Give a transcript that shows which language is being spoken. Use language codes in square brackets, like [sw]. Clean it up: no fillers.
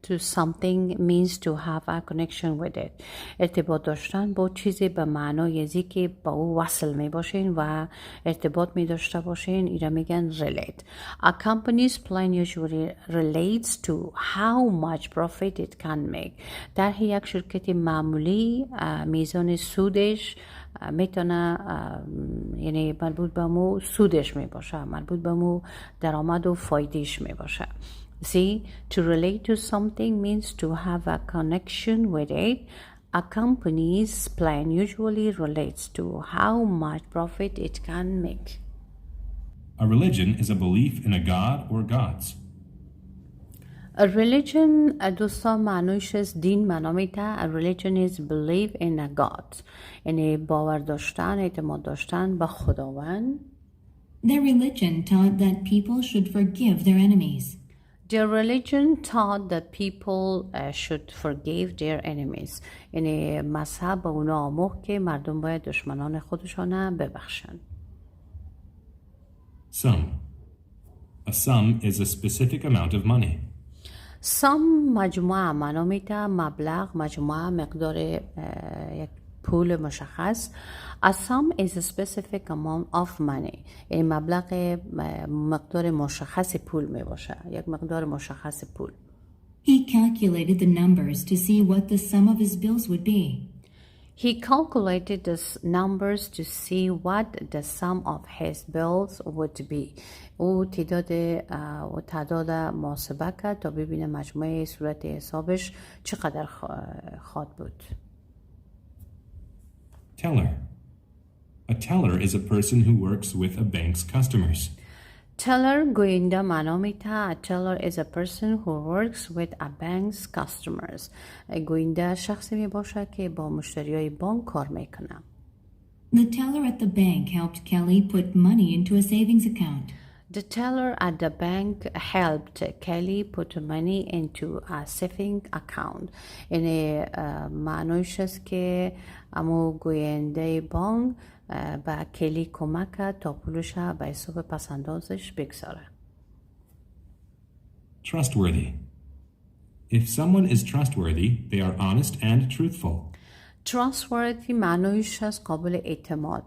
[en] to something means to have a connection with it. [fa] ارتباط داشتن با چیزی به معنای ازی که با او وصل می باشین و ارتباط می داشته باشین ایرا میگن relate. [en] A company's plan usually relates to how much profit it can make. [fa] در یک شرکت معمولی میزان سودش میتونه یعنی مربوط به مو سودش می باشه، مربوط به مو درآمد و فایدهش می باشه. [en] See, to relate to something means to have a connection with it. A company's plan usually relates to how much profit it can make. A religion is a belief in a god or gods. [fa] A religion دوستان معنیش از دین معنا میده. [en] A religion is belief in a god. [fa] یعنی باور داشتن، اعتماد داشتن به خداوند. [en] Their religion taught that people should forgive their enemies. Their religion taught that people should forgive their enemies. [fa] یعنی مذهب به اونا آموخت که مردم باید دشمنان خودشان ببخشن. [en] Sum. A sum is a specific amount of money. [fa] sum مجموعه معنا میده مبلغ، مجموعه، مقدار یک پول مشخص. [en] A sum is a specific amount of money. [fa] یعنی مقدار مشخص پول می باشه، یک مقدار مشخص پول. [en] He calculated the numbers to see what the sum of his bills would be. He calculated the numbers to see what the sum of his bills would be. [fa] او تعداد محاسبه کرد تا ببینه مجموعه صورت حسابش چقدر خواهد بود. [en] Teller. A teller is a person who works with a bank's customers. Teller [fa] گوینده معنا میده. [en] A teller is a person who works with a bank's customers. [fa] گوینده شخصی می باشه که با مشتریای بانک کار میکنه. [en] The teller at the bank helped Kelly put money into a savings account. The teller at the bank helped Kelly put money into a saving account. [fa] یعنی معنیش است که امو گوینده بانک با کلی کمک کرد تا پولش به حساب پسندازش بگذاره. [en] Trustworthy. If someone is trustworthy, they are honest and truthful. [fa] Trustworthy معنیش است قابل اعتماد.